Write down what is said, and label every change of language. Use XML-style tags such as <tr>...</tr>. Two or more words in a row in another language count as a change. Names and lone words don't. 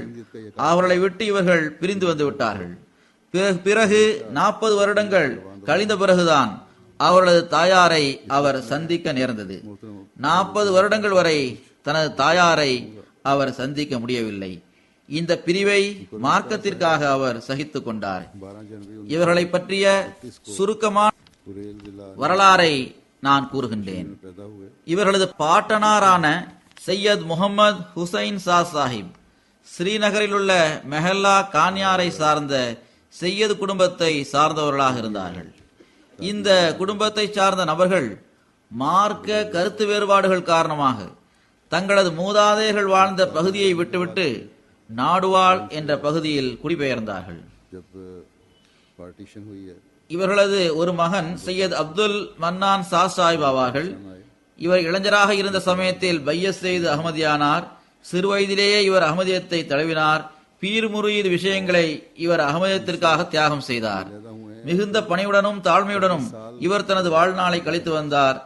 <ta>அவர்களை விட்டு இவர்கள் பிரிந்து வந்து விட்டார்கள். பிறகு 40 வருடங்கள் கழிந்த பிறகுதான் அவர்களது தாயாரை அவர் சந்திக்க நேர்ந்தது. 40 வருடங்கள் வரை தனது தாயாரை அவர் சந்திக்க முடியவில்லை. இந்த பிரிவை மார்க்கத்திற்காக அவர் சகித்துக் கொண்டார்.</ta> <hi>12 जनवरी</hi> <ta>இவர்களை பற்றிய சுருக்கமான</ta> <hi>कुरेल जिला</hi> <ta>வரலாறை நான் கூறுகின்றேன்.</ta> <hi>में पैदा हुए</hi> <ta>இவர்களது பாட்டனாரான சையத் முகமது ஹுசைன் ஷா சாஹிப் ஸ்ரீநகரில் உள்ள மெஹல்லா கான்யாரை சார்ந்த சையது குடும்பத்தை சார்ந்தவர்களாக இருந்தார்கள். இந்த குடும்பத்தை சார்ந்த நபர்கள் மார்க்க கருத்து வேறுபாடுகள் காரணமாக தங்களது மூதாதையர்கள் வாழ்ந்த பகுதியை விட்டுவிட்டு நாடுவாள் என்ற பகுதியில் குடிபெயர்ந்தார்கள்.</ta> <hi>जब पार्टीशन हुई है</hi> <ta>இவர்களது ஒரு மகன் சையத் அப்துல் மன்னான் ஷா சாஹிப் ஆவார்கள். இவர் இளைஞராக இருந்த சமயத்தில் பையஸ் செய்து அகமதியானார். சிறுவயதிலேயே இவர் அகமதியத்தை தழுவினார். பீர் முரீத் விஷயங்களை இவர் அகமதியத்திற்காக தியாகம் செய்தார். மிகுந்த பணிவுடனும் தாழ்மையுடனும் இவர் தனது வாழ்நாளை கழித்து வந்தார்.</ta>